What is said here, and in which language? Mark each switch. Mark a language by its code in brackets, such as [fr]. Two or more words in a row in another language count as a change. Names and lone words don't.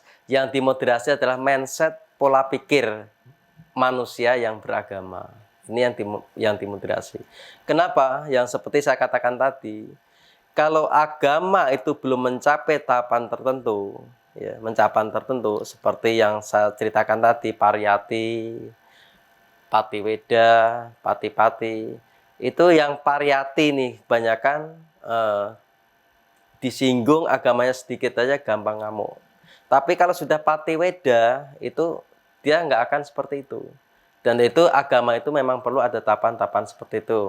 [id] Yang dimoderasi adalah mindset pola pikir manusia yang beragama. Ini yang dimoderasi. Kenapa? Yang seperti saya katakan tadi, kalau agama itu belum mencapai tahapan tertentu, ya, seperti yang saya ceritakan tadi, [pi] pariyati, patiweda, pati-pati, [id] itu yang pariyati nih, kebanyakan disinggung agamanya sedikit aja gampang ngamuk. Tapi kalau sudah patiweda, itu dia nggak akan seperti itu. Dan itu agama itu memang perlu ada tahapan-tahapan seperti itu.